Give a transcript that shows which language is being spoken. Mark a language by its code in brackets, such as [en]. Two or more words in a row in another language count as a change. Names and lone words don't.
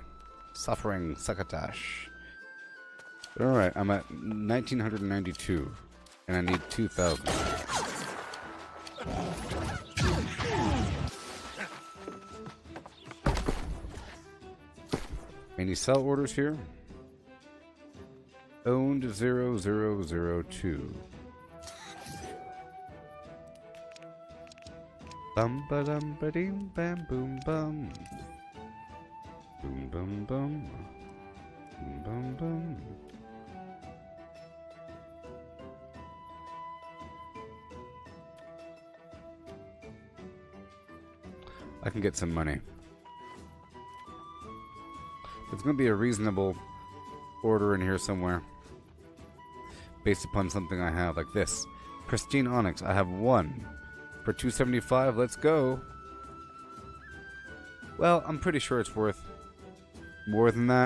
[en] Suffering succotash. Alright, I'm at 1992. And I need 2,000. Any sell orders here? Owned 0002. Bum ba dum ba ding bam boom bum. Boom bum bum. Boom bum bum. I can get some money. There's going to be a reasonable order in here somewhere. Based upon something I have, like this. Pristine Onyx. I have one. For 275, let's go. Well, I'm pretty sure it's worth more than that.